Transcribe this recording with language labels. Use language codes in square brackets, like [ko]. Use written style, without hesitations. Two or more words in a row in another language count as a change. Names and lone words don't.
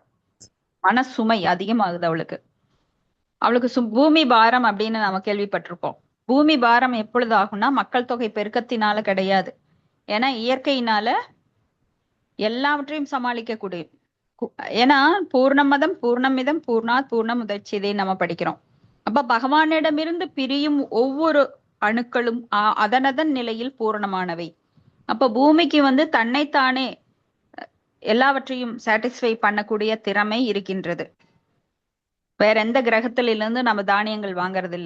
[ta] மனசுமை அதிகமாகுது அவளுக்கு பூமி பாரம் அப்படின்னு நாம கேள்விப்பட்டிருப்போம். பூமி பாரம் எப்பொழுது ஆகும்னா மக்கள் தொகை பெருக்கத்தினால கிடையாது. ஏன்னா இயற்கையினால எல்லாவற்றையும் சமாளிக்கக்கூடிய, ஏன்னா [sa] पूर्णमदः पूर्णमिदं पूर्णात् पूर्णमुदच्यते [ta] நம்ம படிக்கிறோம். அப்ப பகவானிடமிருந்து பிரியும் ஒவ்வொரு அணுக்களும் அதனதன் நிலையில் பூரணமானவை. அப்ப பூமிக்கு தன்னைத்தானே எல்லாவற்றையும் சாட்டிஸ்ஃபை பண்ணக்கூடிய திறமை இருக்கின்றது. வேற எந்த கிரகத்திலிருந்து நம்ம தானியங்கள் வாங்கறது இல்ல.